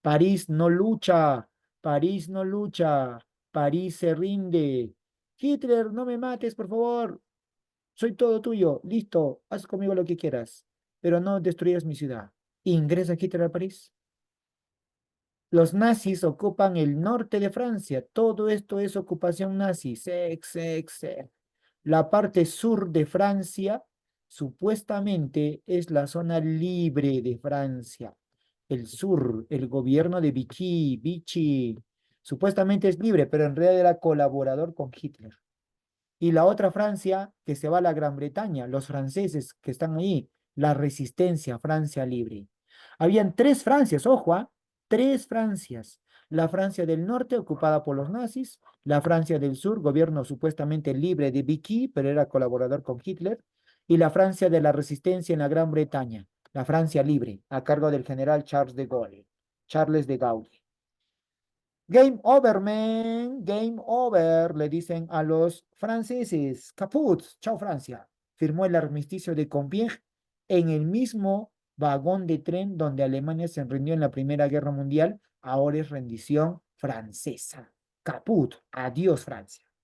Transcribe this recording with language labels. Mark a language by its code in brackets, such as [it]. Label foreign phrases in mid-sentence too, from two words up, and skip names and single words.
[es] París no lucha, París no lucha, París se rinde. Hitler, no me mates, por favor. Soy todo tuyo. Listo, haz conmigo lo que quieras, pero no destruyas mi ciudad. Ingresa Hitler a París. Los nazis ocupan el norte de Francia. Todo esto es ocupación nazi. [en] Sex, sex, sex. [es] La parte sur de Francia supuestamente es la zona libre de Francia. El sur, el gobierno de Vichy, Vichy, supuestamente es libre, pero en realidad era colaborador con Hitler. Y la otra Francia que se va a la Gran Bretaña, los franceses que están ahí, la resistencia, Francia libre. Habían tres Francias, ojo, ¿ah? Tres Francias. La Francia del norte ocupada por los nazis, la Francia del sur, gobierno supuestamente libre de Vichy, pero era colaborador con Hitler, y la Francia de la resistencia en la Gran Bretaña, la Francia libre, a cargo del general Charles de Gaulle, Charles de Gaulle. [en] Game over, man. Game over, [es] le dicen a los franceses. Caput, chao Francia. Firmó el armisticio de Compiègne en el mismo vagón de tren donde Alemania se rindió en la Primera Guerra Mundial. Ahora es rendición francesa. Caput, adiós Francia.